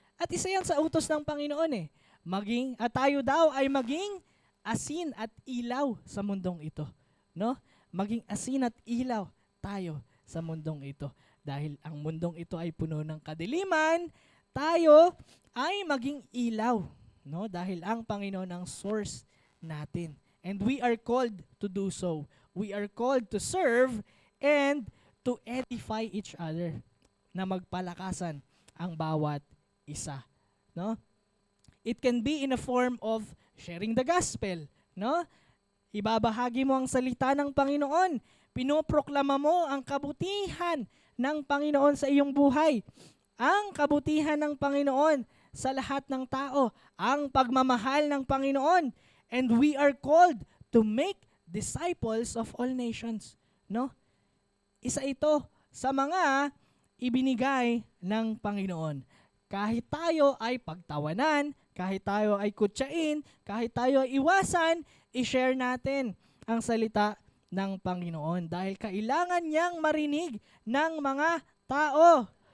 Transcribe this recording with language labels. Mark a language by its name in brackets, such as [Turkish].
[Filipino] At isa yan sa utos ng Panginoon eh. Tayo daw ay maging asin at ilaw sa mundong ito, no? Maging asin at ilaw tayo sa mundong ito. Dahil ang mundong ito ay puno ng kadiliman, tayo ay maging ilaw, no? Dahil ang Panginoon ang source natin. [English] And we are called to do so. We are called to serve and to edify each other, [Filipino] na magpalakasan ang bawat isa, [English] no? It can be in a form of sharing the gospel, no? [Filipino] Ibabahagi mo ang salita ng Panginoon. Pinoproklama mo ang kabutihan ng Panginoon sa iyong buhay. Ang kabutihan ng Panginoon sa lahat ng tao. Ang pagmamahal ng Panginoon. [English] And we are called to make disciples of all nations, no? [Filipino] Isa ito sa mga ibinigay ng Panginoon. Kahit tayo ay pagtawanan, kahit tayo ay kutsain, kahit tayo ay iwasan, i-share natin ang salita ng Panginoon dahil kailangan niyang marinig ng mga tao.